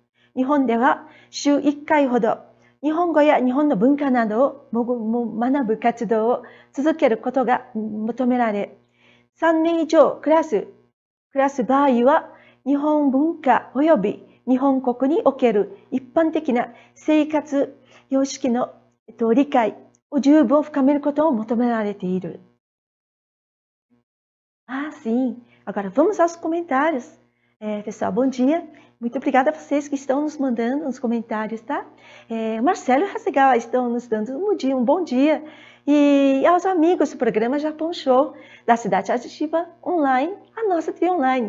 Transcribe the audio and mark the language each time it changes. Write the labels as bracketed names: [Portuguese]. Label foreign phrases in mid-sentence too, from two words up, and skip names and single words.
[Japanese] 日本では週1回ほど日本語や日本の文化などを学ぶ活動を続けることが求められ、3年以上暮らす場合は日本文化及び日本国における一般的な生活様式の理解を十分深めることを求められている。Sim. [Portuguese] Agora vamos aos comentários. Pessoal, bom dia. Muito obrigada a vocês que estão nos mandando nos comentários, tá? Marcelo e Hasegawa estão nos dando um bom dia. E aos amigos do programa Japão Show, da Cidade Ativa Online, a nossa TV Online.